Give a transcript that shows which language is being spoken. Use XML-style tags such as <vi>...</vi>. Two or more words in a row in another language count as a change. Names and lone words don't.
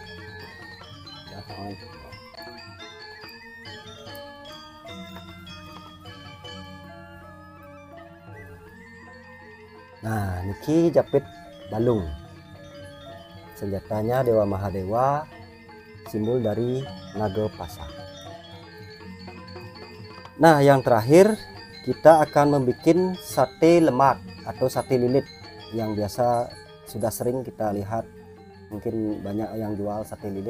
<id>Nah, niki japit balung, senjatanya Dewa Mahadewa, simbol dari naga pasah. Nah, yang terakhir kita akan membuat sate lemak atau sate lilit yang biasa sudah sering kita lihat, mungkin banyak yang jual sate lilit.</id>